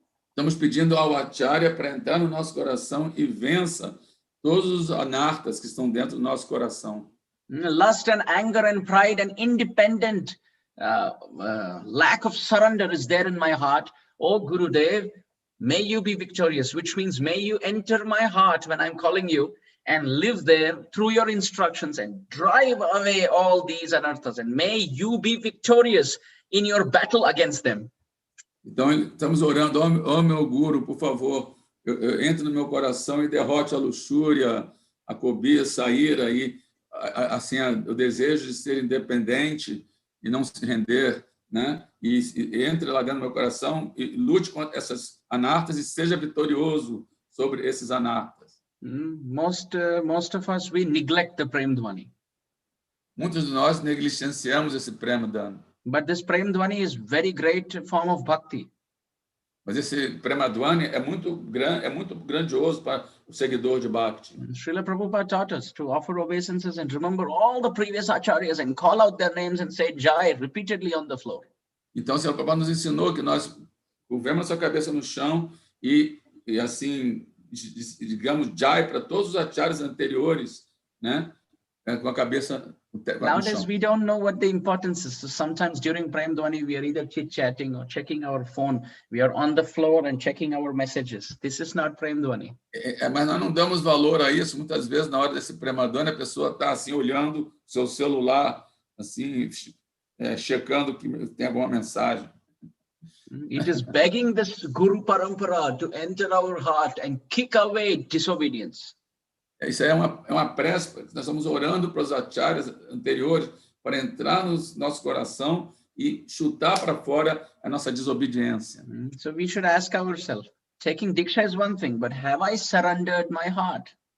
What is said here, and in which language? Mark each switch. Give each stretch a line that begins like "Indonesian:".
Portuguese: Estamos pedindo ao Acharya para entrar no nosso coração e vença todos os anartas que estão dentro do nosso coração.
English: Lust and anger and pride and independent lack of surrender is there in my heart. Oh Gurudev, may you be victorious, which means may you enter my heart when I'm calling you and live there through your instructions and drive away all these anarthas, and may you be victorious in your battle against them.
Portuguese: Então, estamos orando, ó meu Guru, por favor, entre no meu coração e derrote a luxúria, a cobiça, a ira e assim, o desejo de ser independente e não se render, né? E entre lá dentro do meu coração e lute contra essas anartas e seja vitorioso sobre esses anartas.
English: Most of us, we neglect the Prem Dhvani.
Portuguese: Muitos de nós negligenciamos esse Prema Dhvani.
English: But this Prem Dhvani is very great form of bhakti.
Portuguese: Mas esse Prema Dhvani é muito grandioso para o seguidor de Bhakti.
English: Srila Prabhupada taught us to offer obeisances and remember all the previous acharyas and call out their names and say Jai repeatedly on the floor.
Portuguese: Então, o Sr. Prabhupada nos ensinou que nós curvemos nossa cabeça no chão e assim, digamos, Jai para todos os acharyas anteriores, né? Com a cabeça
English: Nowadays, we don't know what the importance is. So sometimes during Prem Dhvani, we are either chit-chatting or checking our phone. We are on the floor and checking our messages. This is not Prem Dhvani.
Portuguese: Mas nós não damos valor a isso. Muitas vezes, na hora desse Prema Dhvani, a pessoa está assim, olhando seu celular, assim, checando que tem alguma mensagem.
English: It is begging this Guru Parampara to enter our heart and kick away disobedience.
Portuguese: Isso aí é uma prece, nós estamos orando para os acharyas anteriores para entrar no nosso coração e chutar para fora a nossa desobediência.
English: So we should ask ourselves, taking Diksha is one thing, but have I surrendered my heart?